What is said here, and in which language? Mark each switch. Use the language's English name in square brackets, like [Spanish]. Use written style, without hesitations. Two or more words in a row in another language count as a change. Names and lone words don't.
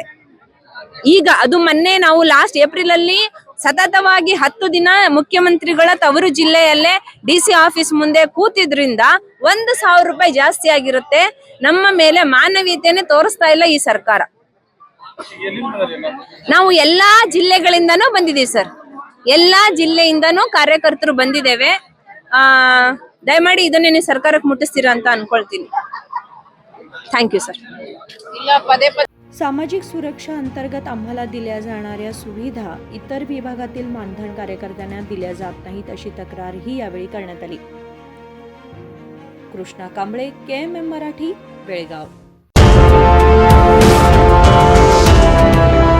[Kannada] ಈಗ ಅದು ಮೊನ್ನೆ ನಾವು [English] last April [Kannada] ಅಲ್ಲಿ ಸತತವಾಗಿ 10 ದಿನ ಮುಖ್ಯಮಂತ್ರಿಗಳ ತವರು ಜಿಲ್ಲೆಯಲ್ಲೇ [English] DC office [Kannada] ಮುಂದೆ ಕೂತಿದ್ರಿಂದ 1,000 ರೂಪಾಯಿ ಜಾಸ್ತಿ ಆಗಿರುತ್ತೆ. ನಮ್ಮ ಮೇಲೆ ಮಾನವೀಯತೆಯನ್ನೇ ತೋರಿಸ್ತಾ ಇಲ್ಲ ಈ ಸರ್ಕಾರ. ನಾವು ಎಲ್ಲಾ ಜಿಲ್ಲೆಗಳಿಂದನೂ ಬಂದಿದ್ದೀವಿ ಸರ್, ಎಲ್ಲಾ ಜಿಲ್ಲೆಯಿಂದನೂ ಕಾರ್ಯಕರ್ತರು ಬಂದಿದ್ದೇವೆ. ದಯಮಾಡಿ ಇದನ್ನೇ ನೀವು ಸರ್ಕಾರಕ್ಕೆ ಮುಟ್ಟಿಸ್ತೀರಾ ಅಂತ ಅನ್ಕೊಳ್ತೀನಿ. [English] thank you sir. [Marathi] सामाजिक सुरक्षा अंतर्गत आम्हाला दिल्या जाणाऱ्या सुविधा इतर विभागातील मानधन कार्यकर्त्यांना दिल्या जात नाहीत अशी तक्रारही यावेळी करण्यात आली. कृष्णा कांबळे, KMM मराठी, बेळगाव.